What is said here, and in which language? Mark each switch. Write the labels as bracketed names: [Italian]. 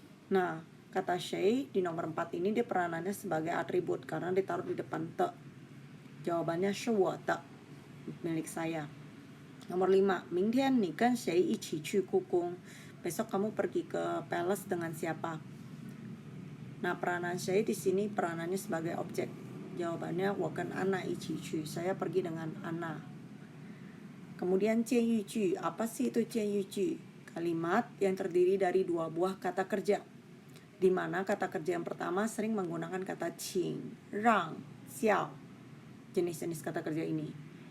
[Indonesian] Nah, kata shay di nomor 4 ini dia peranannya sebagai atribut karena ditaruh di depan te. Jawabannya [Chinese] 是我的, [Indonesian] milik saya. Nomor 5, [Chinese] 明天你跟谁一起去故宫? [Indonesian] Besok kamu pergi ke palace dengan siapa? Nah, peranan shay di sini peranannya sebagai objek. Jawabannya [Chinese] 我跟Anna一起去, [Indonesian] saya pergi dengan Anna. Kemudian 建议句, apa sih itu 建议句? Kalimat yang terdiri dari 2 buah kata kerja, di mana kata kerja yang pertama sering menggunakan kata qing, rang, xiao, jenis-jenis kata kerja ini.